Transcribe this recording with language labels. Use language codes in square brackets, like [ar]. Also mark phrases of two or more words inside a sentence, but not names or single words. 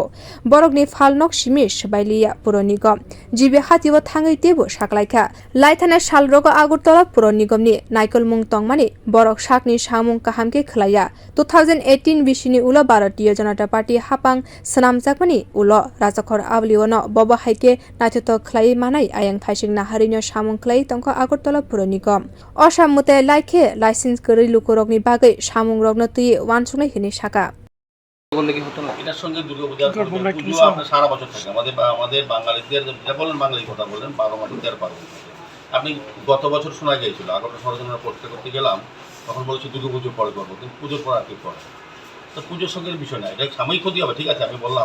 [trp] borokni phalnok simi subai liya pura nigam jibe hatibo thangai tebo saklaika laithana sal rogo agartala pura nigam ni naikolmung tongmani borok sakni samwng kahamke khwlaiya 2018 bisini ulo bharatiya janata party hapang swnamjakmani ulo rajakhor awliwano bobo haike naithoto khlai manai ayang thaising naharino samwng khlai tongkha agartala pura nigam osammute laike license kwrui lukorokni bagai samwng rokno tuyi wansuknai hini saka [bn] এটার সঙ্গে দুর্গাপূজার পুজো আপনার সারা বছর থাকে আমাদের বাঙালিদের যেটা বলেন বাঙালি কথা বলেন 12 মাসে 13 পার্বণ। আপনি গত বছর শোনা গিয়েছিল আগরতলা সরজনের পোস্টার করতে গেলাম তখন বলেছি দুর্গাপুজোর পরে করবো কিন্তু পুজোর পর আর কি করে তো পুজোর সঙ্গে বিষয় না এটা সাময়িক ক্ষতি হবে ঠিক আছে আমি বললাম।